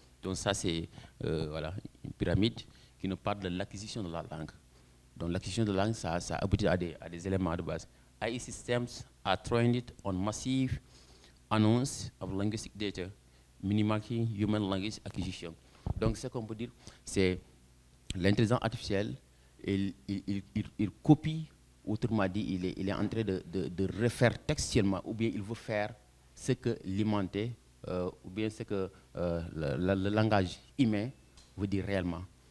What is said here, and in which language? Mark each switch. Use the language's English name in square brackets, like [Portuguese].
[French] Donc ça c'est voilà, une pyramide qui nous parle de l'acquisition de la langue. Donc l'acquisition de la langue, ça aboutit à des éléments de base. [English] AI systems are trained on massive amounts of linguistic data, minimizing human language acquisition. [French] Donc ce qu'on peut dire, c'est l'intelligence artificielle, il copie, autrement dit, il est en train de refaire textuellement, ou bien il veut faire ce que l'humanité, ou bien ce que le langage humain veut dire réellement.